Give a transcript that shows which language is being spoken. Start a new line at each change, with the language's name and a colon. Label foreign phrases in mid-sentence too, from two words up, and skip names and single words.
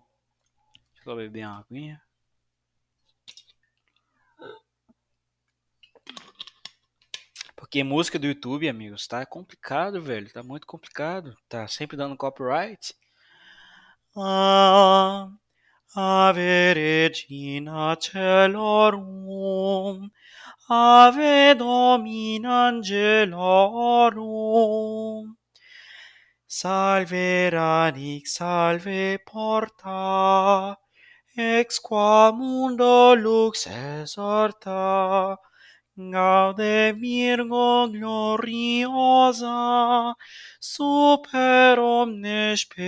Portuguese: Deixa eu beber uma aguinha. Porque música do YouTube, amigos, tá complicado, velho. Tá muito complicado. Tá sempre dando copyright.
Latin: Ave Regina Celorum, Ave Domina Angelorum, Salve radix, salve porta, ex qua mundo lux exorta, Gaude Virgo gloriosa, super omnes